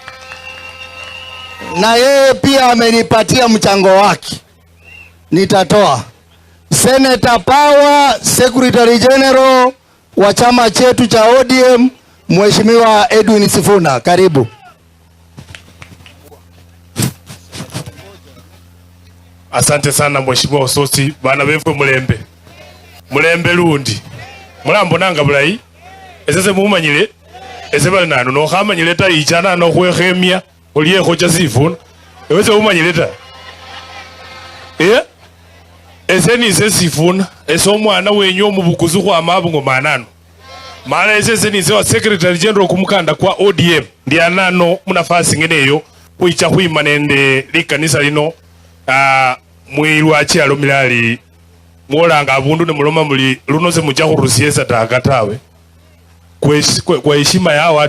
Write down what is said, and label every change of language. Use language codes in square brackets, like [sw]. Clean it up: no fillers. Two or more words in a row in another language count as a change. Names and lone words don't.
[sw] Na yeye pia amenipatia mchango wake, nitatoa. Senator Power [en] Secretary General [sw] wa chama chetu cha ODM Mheshimiwa Edwin Sifuna, karibu. Asante sana Mheshimiwa Ososi, [luy] bana befu mulembe lundi mulambo nanga bulayi esese mumanyile esebale nano no khamanyile ta ichana no khwekhemia oliye khocha Sifuna ewese umanyile ta eseni Sifuna esomwana wenyo mubukuzu kwa mabungo manano mala eseni se wa [en] Secretary General [luy] kumukanda kwa ODM ndianano munafasi ngeneyo kuicha khwima nende likanisa lino mwirwa chialo milali mwolanga abundu ne muloma muli luno se mucha khurusiesa takatawe [sw] kwa heshima ya